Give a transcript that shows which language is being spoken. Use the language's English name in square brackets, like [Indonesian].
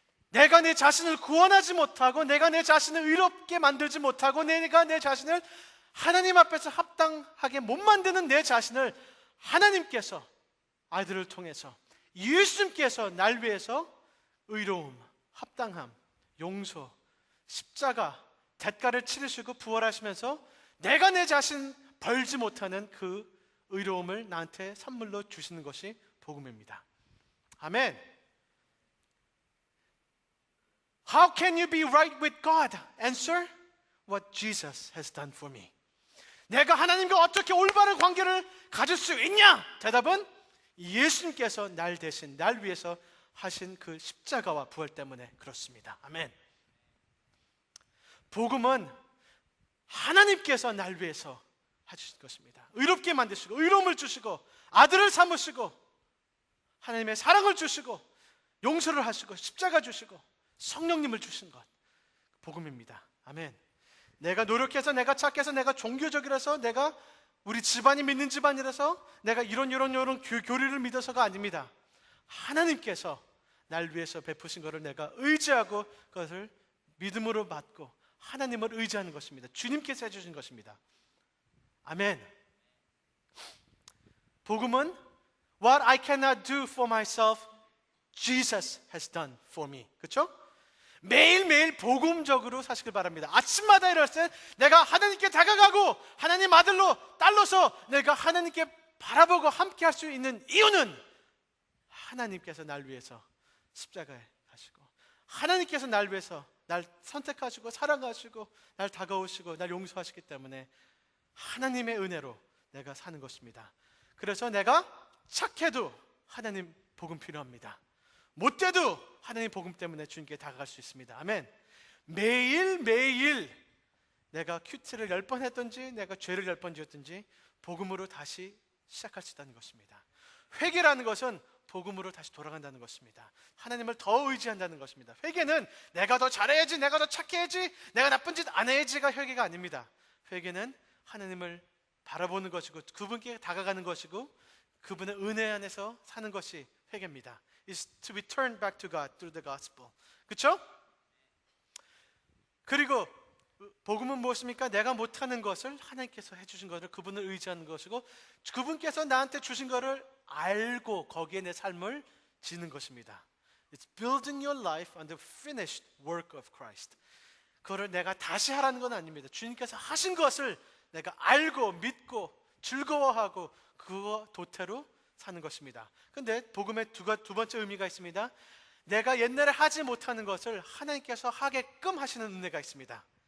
[Korean] 내가 내 자신을 구원하지 못하고 내가 내 자신을 의롭게 만들지 못하고 내가 내 자신을 하나님 앞에서 합당하게 못 만드는 내 자신을 하나님께서 아이들을 통해서 예수님께서 날 위해서 의로움, 합당함, 용서, 십자가, 대가를 치르시고 부활하시면서 내가 내 자신 벌지 못하는 그 의로움을 나한테 선물로 주시는 것이 복음입니다. 아멘. [English] How can you be right with God? Answer, what Jesus has done for me. [Korean] 내가 하나님과 어떻게 올바른 관계를 가질 수 있냐? 대답은 예수님께서 날 대신 날 위해서 하신 그 십자가와 부활 때문에 그렇습니다. 아멘. 복음은 하나님께서 날 위해서 하신 것입니다. 의롭게 만드시고 의로움을 주시고 아들을 삼으시고 하나님의 사랑을 주시고 용서를 하시고 십자가 주시고 성령님을 주신 것, 복음입니다. 아멘. 내가 노력해서 내가 착해서 내가 종교적이라서 내가 우리 집안이 믿는 집안이라서 내가 이런 교리를 믿어서가 아닙니다. 하나님께서 날 위해서 베푸신 것을 내가 의지하고 그것을 믿음으로 받고 하나님을 의지하는 것입니다. 주님께서 해주신 것입니다. 아멘. 복음은 [English] What I cannot do for myself, Jesus has done for me. [Korean] 그렇죠? 매일매일 복음적으로 사시길 바랍니다. 아침마다 일어날 때 내가 하나님께 다가가고 하나님 딸로서 내가 하나님께 바라보고 함께 할 수 있는 이유는 하나님께서 날 위해서 십자가에 가시고 하나님께서 날 위해서 날 선택하시고 사랑하시고 날 다가오시고 날 용서하시기 때문에 하나님의 은혜로 내가 사는 것입니다. 그래서 내가 착해도 하나님 복음 필요합니다. 못돼도 하나님 복음 때문에 주님께 다가갈 수 있습니다. 아멘. 매일매일 내가 큐티를 10번 했든지 내가 죄를 10번 지었든지 복음으로 다시 시작할 수 있다는 것입니다. 회개라는 것은 복음으로 다시 돌아간다는 것입니다. 하나님을 더 의지한다는 것입니다. 회개는 내가 더 잘해야지, 내가 더 착해야지, 내가 나쁜 짓 안 해야지가 회개가 아닙니다. 회개는 하나님을 바라보는 것이고 그분께 다가가는 것이고 그분의 은혜 안에서 사는 것이 회개입니다. [English] Is to be turned back to God through the gospel. [Korean] 그렇죠? 그리고 복음은 무엇입니까? 내가 못하는 것을 하나님께서 해주신 것을 그분을 의지하는 것이고 그분께서 나한테 주신 것을 알고 거기에 내 삶을 지는 것입니다. [English] It's building your life on the finished work of Christ. [Korean] 그거를 내가 다시 하라는 건 아닙니다. 주님께서 하신 것을 내가 알고 믿고 즐거워하고 그거 도태로 사는 것입니다. 근데 복음의 두 번째 의미가 있습니다. 내가 옛날에 하지 못하는 것을 하나님께서 하게끔 하시는 은혜가 있습니다.